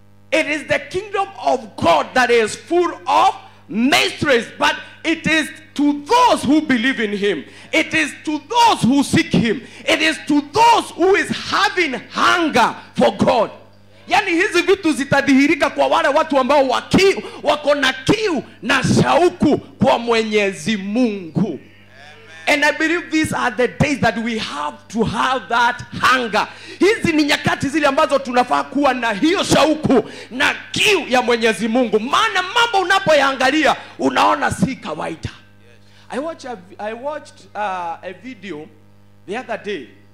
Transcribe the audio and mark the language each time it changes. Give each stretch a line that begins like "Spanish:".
English: It is the kingdom of God that is full of mysteries, but it is to those who believe in him. It is to those who seek him. It is to those who is having hunger for God.
Swahili: Yani hizi vitu zitadhihirika kwa wale watu ambao wako na kiu na shauku kwa Mwenyezi Mungu.
English: And I believe these are the days that we have to have that hunger.
Swahili: Hizi ni nyakati zile ambazo tunafaa kuwa na hiyo shauku na kiu ya Mwenyezi Mungu. Maana mambo unapoyaangalia unaona si kawaida.
English: I watched a video the other day.